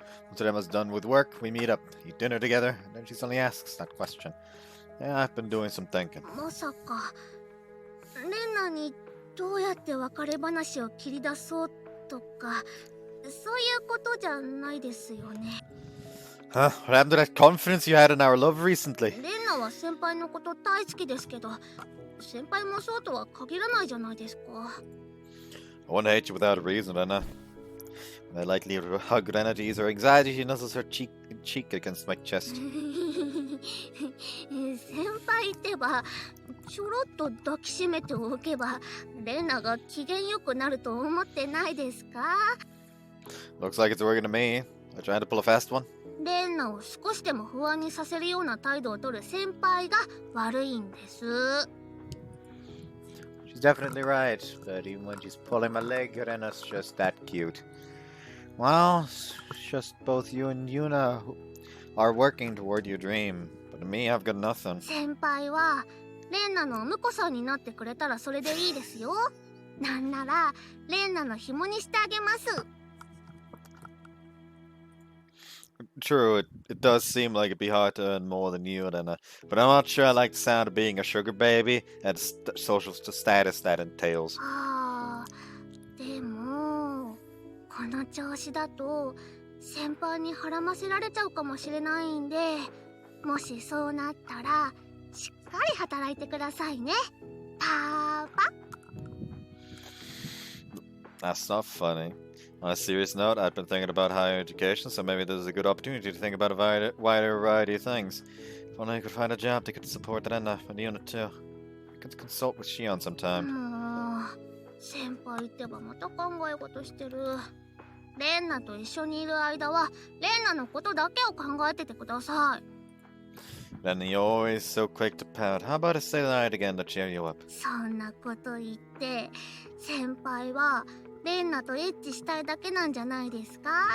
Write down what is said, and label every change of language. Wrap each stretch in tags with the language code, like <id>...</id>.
<en>Once Emma's done with work, we meet up, eat dinner together, and then she suddenly asks that question. Yeah, I've been doing some thinking.</en> <ja>まさかレンナにどうやって別れ話を切り出そうとか、そういうことじゃないですよね。</ja> <en>Huh? What happened to that confidence you had in our love recently?</en> <ja>レンナは先輩のこと大好きですけど、先輩もそうとは限らないじゃないですか。</ja> <en>I wouldn't hate you without a reason, Renna. When I lightly hug Renna to ease her anxiety, she nuzzles her cheek against my chest.</en> <ja>先輩ってば、ちょろっと抱きしめておけば、レンナが機嫌よくなると思ってないですか？</ja> <en>Looks like it's working to me. I trying to pull a fast one?</en> <ja>レンナを少しでも不安にさせるような態度を取る先輩が悪いんです。</ja> <en>She's definitely right, but even when she's pulling my leg, Renna's just that cute. Well, it's just both you and Yuna who are working toward your dream. But me, I've got nothing.</en> <ja>先輩はレンナの婿さんになってくれたらそれでいいですよ。なんならレンナの紐にしてあげます。</ja> <en>True, it does seem like it'd be hard to earn more than you, Renna. But I'm not sure I like the sound of being a sugar baby and the social status that entails.</en> <ja>はあ、でもこの調子だと先輩にはらませられちゃうかもしれないんで、もしそうなったらしっかり働いてくださいね、パパ。</ja> <en>That's not funny. On a serious note, I've been thinking about higher education, so maybe this is a good opportunity to think about a wider variety of things. If only I could find a job that could support Renna and Yuna too. I could consult with Shion sometime.</en> <ja>もう先輩ってばまた考え事してる。レンナと一緒にいる間はレンナのことだけを考えててください。</ja> <en>Renna, you're always so quick to pout. How about I say the night again to cheer you up?</en> <ja>そんなこと言って先輩はレンナとエッチしたいだけなんじゃないですか？</ja>